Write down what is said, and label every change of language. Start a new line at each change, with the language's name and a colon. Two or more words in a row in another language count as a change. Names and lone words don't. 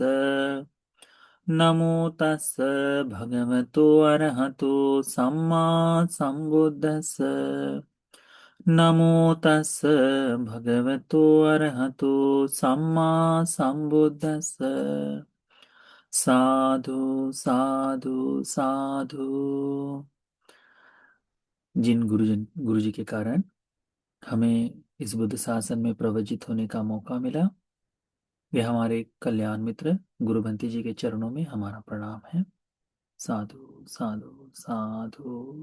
Pali: नमो तस् भगवतो अरहतो सम्मा संबुद्दस्स। नमो तस् भगवतो अरहतो सम्मा संबुद्दस्स। साधु साधु साधु।
Hindi: जिन गुरु जी के कारण हमें इस बुद्ध शासन में प्रवचित होने का मौका मिला, वे हमारे कल्याण मित्र गुरुबंती जी के चरणों में हमारा प्रणाम है।
Pali: साधु साधु साधु।